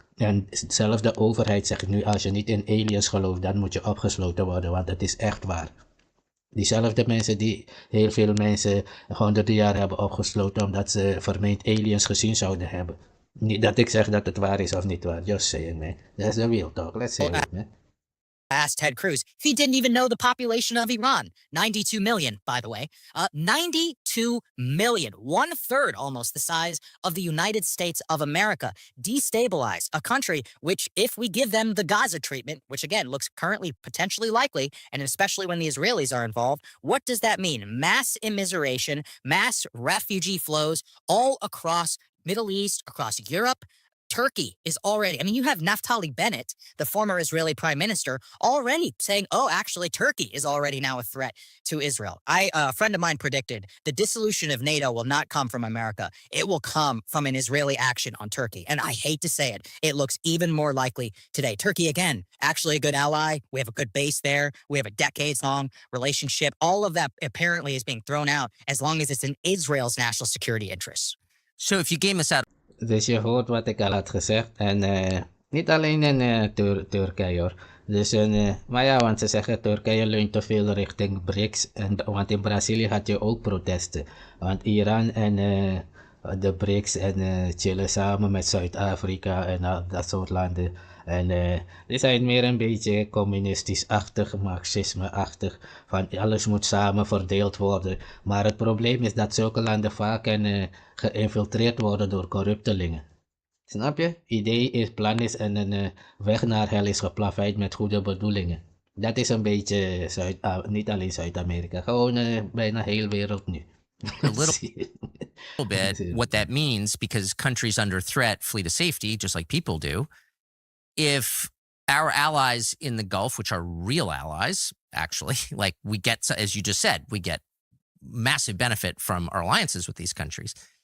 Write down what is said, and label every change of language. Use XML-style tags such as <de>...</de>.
<nl>En zelfs de overheid zegt nu, als je niet in aliens gelooft, dan moet je opgesloten worden, want het is echt waar. Diezelfde mensen die heel veel mensen honderden jaar hebben opgesloten omdat ze vermeend aliens gezien zouden hebben. Niet dat ik zeg dat het waar is of niet waar,</nl> <en>just saying man. That's the real talk, let's say it man. asked Ted Cruz if he didn't even know the population of Iran. 92 million, by the way. 92 million. 1/3 almost the size of the United States of America. Destabilize a country which, if we give them the Gaza treatment, which again looks currently potentially likely, and especially when the Israelis are involved, what does that mean? Mass immiseration, mass refugee flows all across Middle East, across Europe. Turkey is already, I mean, you have Naftali Bennett, the former Israeli prime minister, already saying, oh, actually, Turkey is already now a threat to Israel. A friend of mine predicted the dissolution of NATO will not come from America. It will come from an Israeli action on Turkey. And I hate to say it, it looks even more likely today. Turkey, again, actually a good ally. We have a good base there. We have a decades-long relationship. All of that apparently is being thrown out as long as it's in Israel's national security interests. so if you game us out</en> <nl>Dus je hoort wat ik al had gezegd. En niet alleen in Turkije hoor. Dus, maar ja, want ze zeggen Turkije leunt te veel richting BRICS. Want in Brazilië had je ook protesten. Want Iran en de BRICS chillen samen met Zuid-Afrika en dat soort landen. En die zijn meer een beetje communistisch-achtig, marxisme-achtig. Van alles moet samen verdeeld worden. Maar het probleem is dat zulke landen vaak geïnfiltreerd worden door corruptelingen. Snap je? Idee is, plan is en een weg naar hel is geplaveid met goede bedoelingen. Dat is een beetje niet alleen Zuid-Amerika, gewoon bijna heel wereld nu.</nl> <en>a little bit what that means, because countries under threat flee to safety, just like people do. If our allies in the Gulf, which are real allies, actually, like we get, as you just said, we get massive benefit from our alliances with these countries.</en>